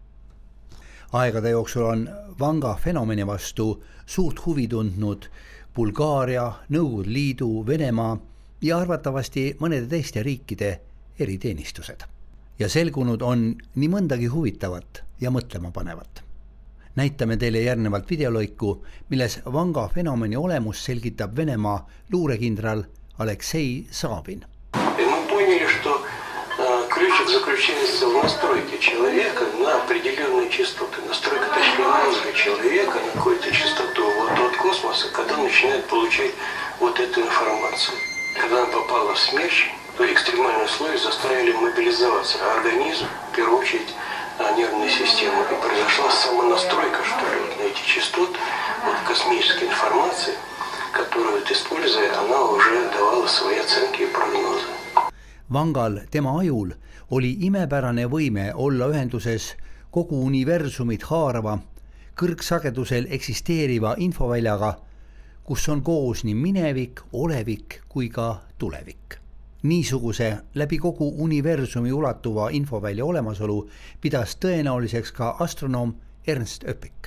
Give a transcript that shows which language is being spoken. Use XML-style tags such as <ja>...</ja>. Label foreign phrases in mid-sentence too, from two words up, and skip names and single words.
<et>Aegade jooksul on Vanga fenomeni vastu suurt huvi tundnud Bulgaaria, Nõukogude Liidu, Venemaa ja arvatavasti mõnede teiste riikide eriteenistused. Ja selgunud on nii mõndagi huvitavat ja mõtlema panevat. Näitame teile järgnevalt videolõiku, milles Vanga fenomeni olemus selgitab Venemaa luurekindral Aleksei Savin.</et> <ru>Мы поняли, что ключик заключается в настройке человека на определенные частоты. Настройка, точнее, мозга человека на какую-то частоту от космоса, когда он начинает получать вот эту информацию. Когда она попала в смерч, то экстремальные условия заставили мобилизоваться организм, в первую очередь нервную систему. И произошла самонастройка, что ли, на эти частоты, вот космической информации, которую, используя, она уже давала свои оценки и прогнозы.</ru> <et>Vangal, tema ajul, oli imepärane võime olla ühenduses kogu universumit haarava, kõrgsagedusel eksisteeriva infoväljaga, kus on koos nii minevik, olevik kui ka tulevik. Niisuguse läbi kogu universumi ulatuva infovälja olemasolu pidas tõenäoliseks ka astronoom Ernst Öpik.</et>